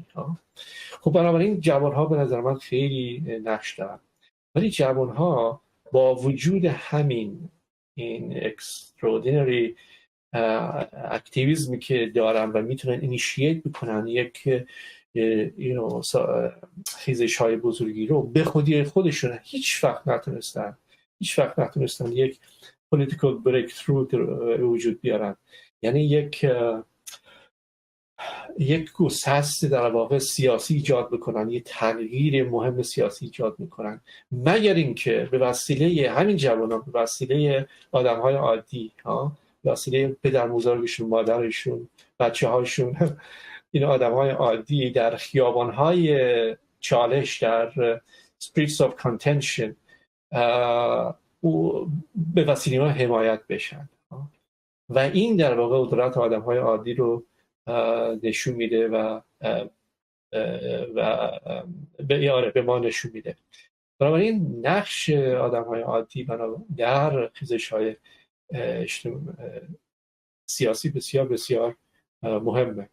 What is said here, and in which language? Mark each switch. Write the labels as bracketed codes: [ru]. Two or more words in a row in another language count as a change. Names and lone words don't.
[fa] خب بنابراین جوان ها به نظر من خیلی نقش دارن، ولی جوان ها با وجود همین این [en] extraordinary activismi [fa] که دارن و میتونن اینیشییت بکنن یک خیزش های بزرگی رو به خودی خودشون هیچ وقت نتونستن یک [en] political breakthrough [fa] وجود بیارن. یعنی یک گسست در واقع سیاسی ایجاد بکنن، یک تغییر مهم سیاسی ایجاد میکنن، مگر اینکه به وسیله همین جوانان، به وسیله آدم‌های عادی، به وسیله پدر بزرگشون، مادرشون، بچه‌هاشون، این آدم‌های عادی در خیابان‌های چالش، در [en] streets of contention [fa] به وسیله ما حمایت بشن و این در واقع قدرت آدم‌های عادی رو نشون میده و به ما نشون میده. بنابراین نقش آدم‌های عادی در خیزش‌های سیاسی بسیار بسیار مهمه.